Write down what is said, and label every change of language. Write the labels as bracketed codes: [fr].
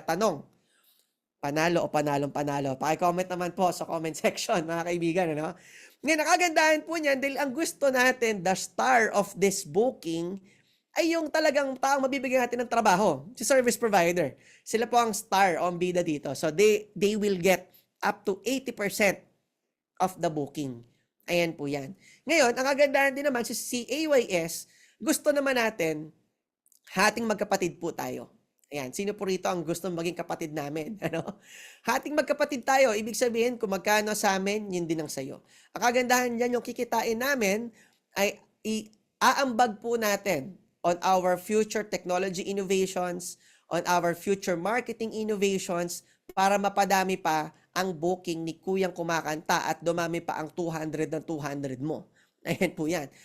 [tl] Tanong, panalo o panalong-panalo? Paki-comment naman po sa comment section, mga kaibigan, ano? Ngayon, nakagandahan po niyan dahil ang gusto natin, [en] the star of this booking, [tl] ay yung talagang taong mabibigyan natin ng trabaho, si service provider. Sila po ang star o ang bida dito. [en] So, they will get up to 80% of the booking. [tl] Ayan po yan. Ngayon, ang kagandahan din naman, si AYS, gusto naman natin, hating magkapatid po tayo. Ayan, sino po rito ang gusto maging kapatid namin? Ano? Hating magkapatid tayo, ibig sabihin, kung magkano sa amin, yun din ang sayo. Ang kagandahan dyan, yung kikitain namin, ay aambag po natin [en] on our future technology innovations, on our future marketing innovations, [tl] para mapadami pa ang booking ni Kuyang Kumakanta at dumami pa ang 200 ng 200 mo. Ayan po yan.